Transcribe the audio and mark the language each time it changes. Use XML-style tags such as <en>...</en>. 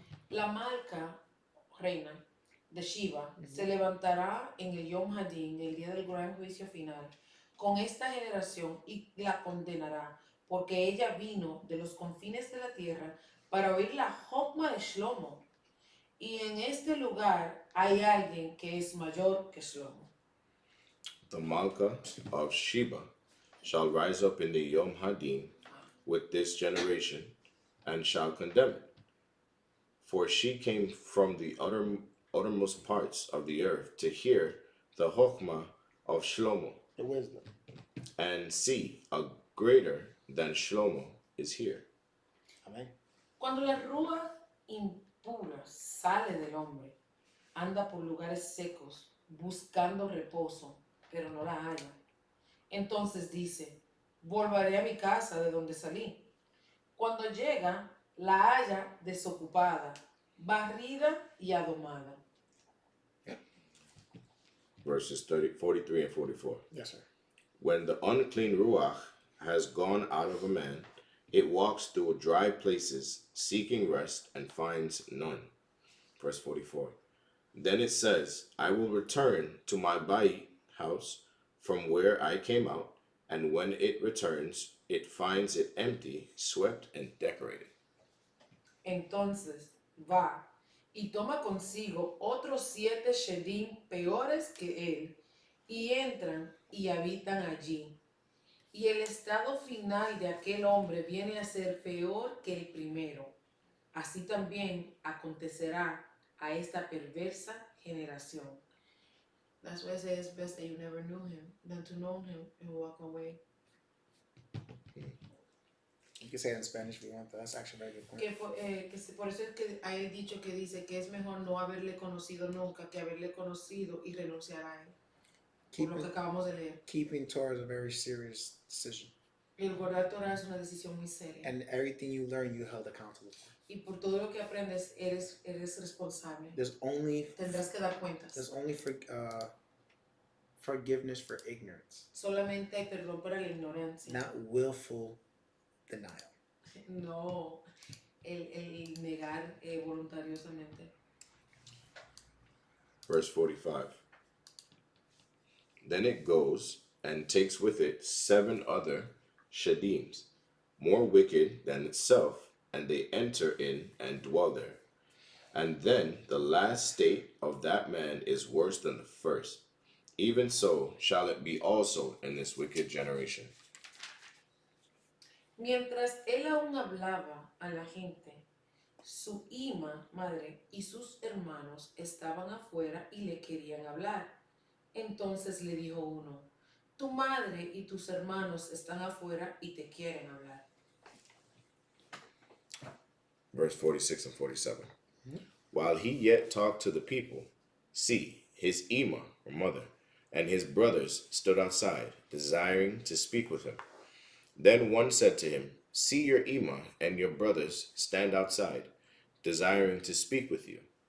<es>La marca reina de Shiva se levantará en el Yom Hadin, el día del gran juicio final, con esta generación y la condenará, porque ella vino de los confines de la tierra para oír la Jokma de Shlomo. Y en este lugar hay alguien que es mayor que Shlomo.</es> <en>The Malka of Sheba shall rise up in the Yom Hadin with this generation, and shall condemn it. For she came from the uttermost parts of the earth to hear the Chokmah of Shlomo, The wisdom. and see, a greater than Shlomo is here.</en> <es>Amén. Cuando la rúa impura sale del hombre, anda por lugares secos, buscando reposo, pero no la halla. Entonces dice, volveré a mi casa de donde salí. Cuando llega, la halla desocupada, barrida y adomada.</es> <en>Verses 43 and 44. Yes, sir. When the unclean Ruach has gone out of a man, it walks through dry places, seeking rest, and finds none. Verse 44. Then it says, I will return to my Bait house from where I came out, and when it returns, it finds it empty, swept, and decorated.</en> <es>Entonces va y toma consigo otros 7 Shedim peores que él, y entran y habitan allí. Y el estado final de aquel hombre viene a ser peor que el primero. Así también acontecerá a esta perversa generación.</es> <en>That's why I say it's best that you never knew him than to know him and walk away. You can say it in Spanish if you want. That's actually a very good point.</en> <es>Por eso es que hay dicho que dice que es mejor no haberle conocido nunca que haberle conocido y renunciar a él. Por lo que acabamos de leer.</es> <en>Keeping Torah is a very serious decision.</en> <es>El guardar Torah es una decisión muy seria.</es> <en>And everything you learn, you held accountable for.</en> <es>Y por todo lo que aprendes, eres responsable. Tendrás que dar cuentas.</es> <en>There's only forgiveness for ignorance.</en> <es>Solamente hay perdón para la ignorancia.</es> <en>Not willful denial.</en> <es>No, el negar voluntariosamente.</es> <en>Verse 45. Then it goes and takes with it 7 other Shadims, more wicked than itself, and they enter in and dwell there. And then the last state of that man is worse than the first. Even so shall it be also in this wicked generation.</en> <es>Mientras él aún hablaba a la gente, su ima, madre, y sus hermanos estaban afuera y le querían hablar. Entonces le dijo uno, tu madre y tus hermanos están afuera y te quieren hablar.</es> <en>Verse 46 and 47. While he yet talked to the people, see, his Ima, or mother, and his brothers stood outside, desiring to speak with him. Then one said to him, see, your Ima and your brothers stand outside, desiring to speak with you.</en>